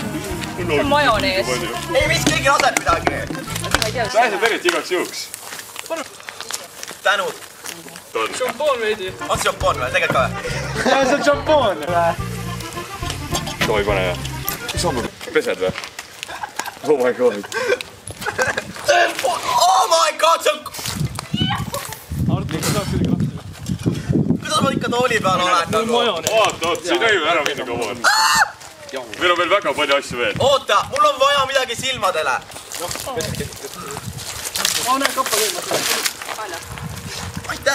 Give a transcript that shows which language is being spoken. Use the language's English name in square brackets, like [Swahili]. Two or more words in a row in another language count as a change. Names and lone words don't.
[Estonian] See on majonees. Ei, mis keegi laseb midagi. Ma ei tea, mis Pääseb eriti igaks juhuks. Tänud. Šampoon veidi. On see šampoon või? Tegelikult ka või? See on šampoon. Too ei pane jah. Mis on? Pesed või? [English] Oh my god. Oh my god, [Estonian] see on... Kuidas ma ikka tooli peal olen? Vaata, see ei tohi ära minna kaua. Meil on veel väga palju asju veel. Oota, mul on vaja midagi silmadele. Aitäh!